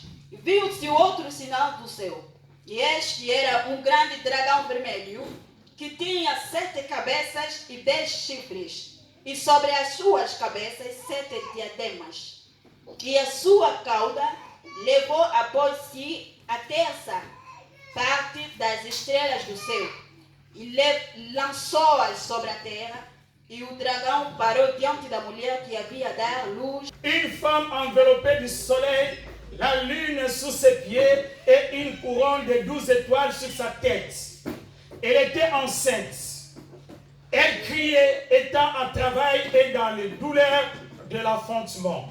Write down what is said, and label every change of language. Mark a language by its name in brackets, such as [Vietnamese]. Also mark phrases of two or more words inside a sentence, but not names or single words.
[Portuguese] E viu-se outro sinal do céu, e este era um grande dragão vermelho, que tinha 7 cabeças e 10 chifres, e sobre as suas cabeças 7 diademas. E a sua cauda levou após si a terça parte das estrelas do céu, e lançou-as sobre a terra, e o dragão parou diante da mulher que havia dar luz. [French] Une femme enveloppée du soleil, la lune sous ses pieds et une couronne de 12 étoiles sur sa tête. Elle était enceinte. Elle criait, étant en travail et dans les douleurs de l'enfantement.